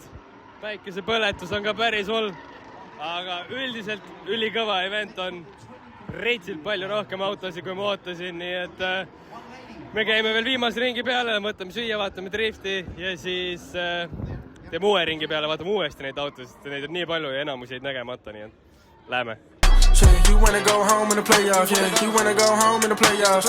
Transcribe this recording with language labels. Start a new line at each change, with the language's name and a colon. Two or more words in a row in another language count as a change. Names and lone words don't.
Estonian: Päikese põletus on ka päris hull. Aga üldiselt ülikõva event on. Reitsilt palju rohkem autosid, kui ma ootasin, nii et me käime veel viimase ringi peale, võtame süüa, vaatame drifti ja siis teeme uue ringi peale, vaatame uuesti neid autosid, neid on nii palju ja enamus jäid nägemata, nii et läheme.
English: You wanna go home in the playoffs, yeah. You wanna go home in the playoffs.